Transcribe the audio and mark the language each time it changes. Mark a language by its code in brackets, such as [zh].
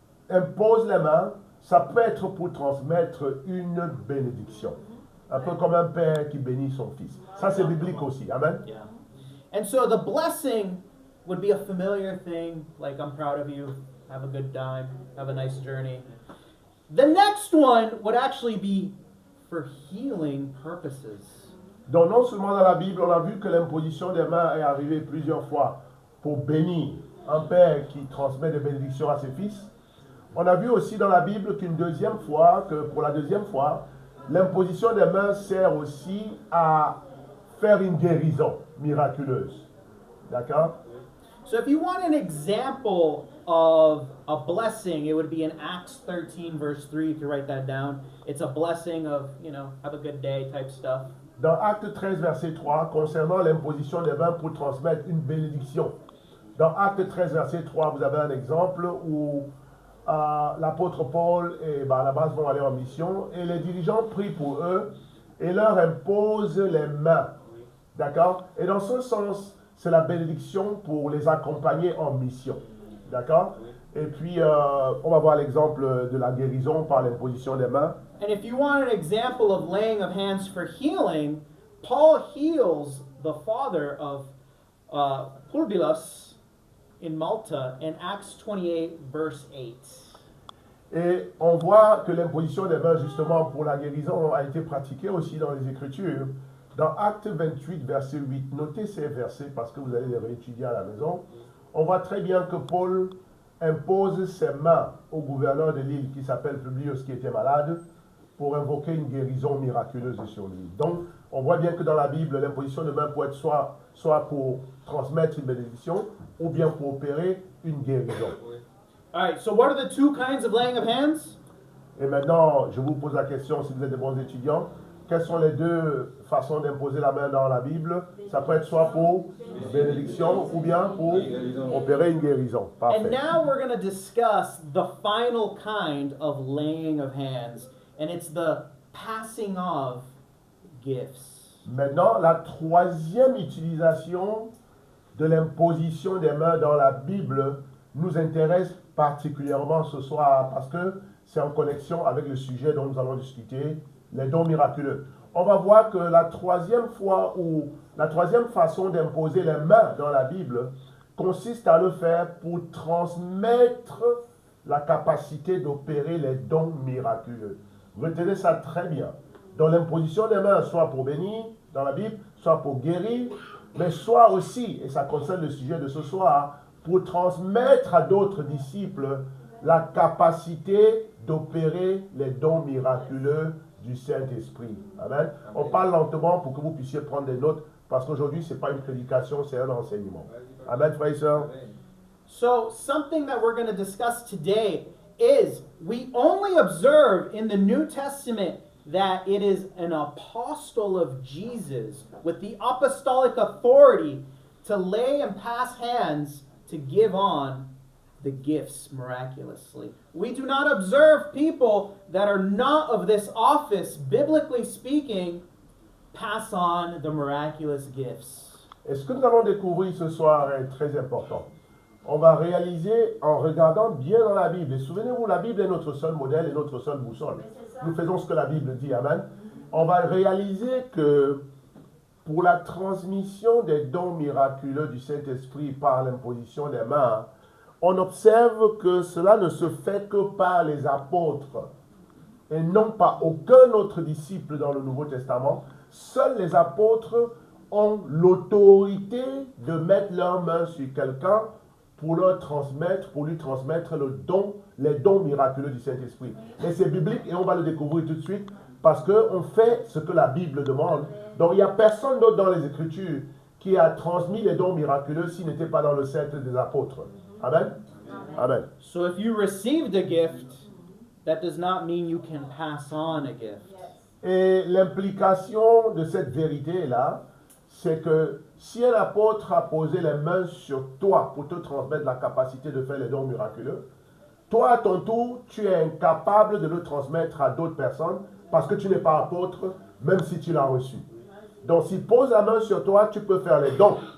[fr] impose les mains, ça peut être pour transmettre une bénédiction. Un peu comme un père qui bénit son fils. Ça, c'est biblique aussi. Amen. [en] Yeah. And so the blessing would be a familiar thing, like I'm proud of you, have a good time, have a nice journey. The next one would actually be for healing purposes. [fr] Donc, non seulement dans la Bible, on a vu que l'imposition des mains est arrivée plusieurs fois pour bénir un père qui transmet des bénédictions à ses fils. On a vu aussi dans la Bible qu'une deuxième fois, que pour la deuxième fois, l'imposition des mains sert aussi à faire une guérison miraculeuse. D'accord? [en] So if you want an example of a blessing, it would be in Acts 13 verse 3, if you write that down. It's a blessing of, have a good day type stuff. [fr] Dans Acte 13, verset 3, concernant l'imposition des mains pour transmettre une bénédiction. Dans Acte 13, verset 3, vous avez un exemple où l'apôtre Paul et Barnabas vont aller en mission et les dirigeants prient pour eux et leur imposent les mains. D'accord? Et dans ce sens, c'est la bénédiction pour les accompagner en mission. D'accord? Et puis, on va voir l'exemple de la guérison par l'imposition des mains. [en] And if you want an example of laying of hands for healing, Paul heals the father of Publius in Malta in Acts 28, verse 8. [fr] Et on voit que l'imposition des mains, justement, pour la guérison a été pratiquée aussi dans les Écritures. Dans Acte 28, verset 8, notez ces versets parce que vous allez les réétudier à la maison. On voit très bien que Paul impose ses mains au gouverneur de l'île qui s'appelle Publius, qui était malade, pour invoquer une guérison miraculeuse sur lui. Donc, on voit bien que dans la Bible, l'imposition de main peut être soit pour transmettre une bénédiction ou bien pour opérer une guérison. [en] All right, so what are the two kinds of laying of hands? [fr] Et maintenant, je vous pose la question, si vous êtes des bons étudiants, quelles sont les deux façons d'imposer la main dans la Bible? Ça peut être soit pour bénédiction ou bien pour opérer une guérison. [en] And [fr] Parfait. [en] now we're going to discuss the final kind of laying of hands, and it's the passing of gifts. [fr] Maintenant, la troisième utilisation de l'imposition des mains dans la Bible nous intéresse particulièrement ce soir parce que c'est en connexion avec le sujet dont nous allons discuter, les dons miraculeux. On va voir que la troisième fois ou la troisième façon d'imposer les mains dans la Bible consiste à le faire pour transmettre la capacité d'opérer les dons miraculeux. Retenez ça très bien. Dans l'imposition des mains, soit pour bénir dans la Bible, soit pour guérir, mais soit aussi, et ça concerne le sujet de ce soir, pour transmettre à d'autres disciples la capacité d'opérer les dons miraculeux du Saint-Esprit. Amen. On parle lentement pour que vous puissiez prendre des notes, parce qu'aujourd'hui, ce n'est pas une prédication, c'est un enseignement. Amen, frères et sœurs. [en] So, something that we're going to discuss today is we only observe in the New Testament that it is an apostle of Jesus with the apostolic authority to lay and pass hands to give on the gifts miraculously. We do not observe people that are not of this office, biblically speaking, pass on the miraculous gifts. [fr] Et ce que nous allons découvrir ce soir est très important. On va réaliser en regardant bien dans la Bible. Et souvenez-vous, la Bible est notre seul modèle et notre seule boussole. Nous faisons ce que la Bible dit. Amen. On va réaliser que pour la transmission des dons miraculeux du Saint-Esprit par l'imposition des mains, on observe que cela ne se fait que par les apôtres et non pas aucun autre disciple dans le Nouveau Testament. Seuls les apôtres ont l'autorité de mettre leurs mains sur quelqu'un pour lui transmettre les dons miraculeux du Saint-Esprit. Et c'est biblique et on va le découvrir tout de suite parce qu'on fait ce que la Bible demande. Donc il n'y a personne d'autre dans les Écritures qui a transmis les dons miraculeux s'il n'était pas dans le cercle des apôtres. Amen. Amen. [en] So if you received a gift, that does not mean you can pass on a gift. [fr] Et l'implication de cette vérité-là, c'est que si un apôtre a posé les mains sur toi pour te transmettre la capacité de faire les dons miraculeux, toi à ton tour, tu es incapable de le transmettre à d'autres personnes parce que tu n'es pas apôtre, même si tu l'as reçu. Donc s'il pose la main sur toi, tu peux faire les dons.